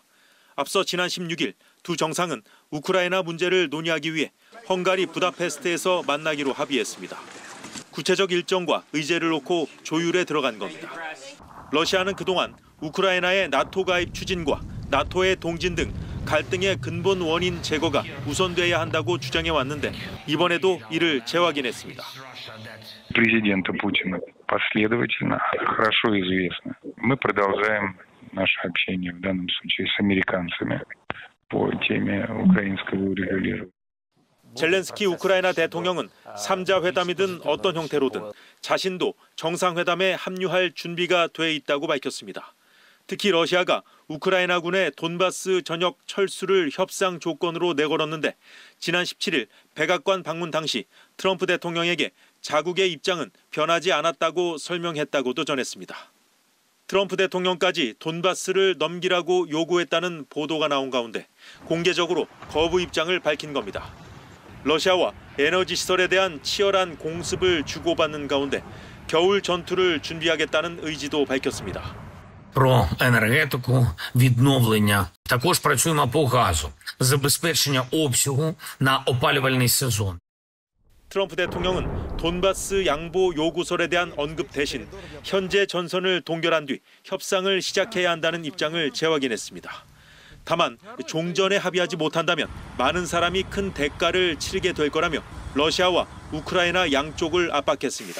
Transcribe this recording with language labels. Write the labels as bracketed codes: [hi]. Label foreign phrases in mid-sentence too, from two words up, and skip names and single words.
[ko] 앞서 지난 16일 두 정상은 우크라이나 문제를 논의하기 위해 헝가리 부다페스트에서 만나기로 합의했습니다. 구체적 일정과 의제를 놓고 조율에 들어간 겁니다. 러시아는 그동안 우크라이나의 나토 가입 추진과 나토의 동진 등 갈등의 근본 원인 제거가 우선돼야 한다고 주장해 왔는데 이번에도 이를 재확인했습니다. [ru] Президента Путина последовательно, хорошо известно. Мы продолжаем наше общение в данном случае с американцами по теме украинского урегулирования. [ko] 젤렌스키 우크라이나 대통령은 3자 회담이든 어떤 형태로든 자신도 정상회담에 합류할 준비가 돼 있다고 밝혔습니다. 특히 러시아가 우크라이나군의 돈바스 전역 철수를 협상 조건으로 내걸었는데 지난 17일 백악관 방문 당시 트럼프 대통령에게 자국의 입장은 변하지 않았다고 설명했다고도 전했습니다. 트럼프 대통령까지 돈바스를 넘기라고 요구했다는 보도가 나온 가운데 공개적으로 거부 입장을 밝힌 겁니다. 러시아와 에너지 시설에 대한 치열한 공습을 주고받는 가운데 겨울 전투를 준비하겠다는 의지도 밝혔습니다. [uk] Про енергетику, відновлення. Також працюємо по газу, забезпечення обсягу на опалювальний сезон. [ko] 트럼프 대통령은 돈바스 양보 요구설에 대한 언급 대신 현재 전선을 동결한 뒤 협상을 시작해야 한다는 입장을 재확인했습니다. 다만 종전에 합의하지 못한다면 많은 사람이 큰 대가를 치르게 될 거라며 러시아와 우크라이나 양쪽을 압박했습니다.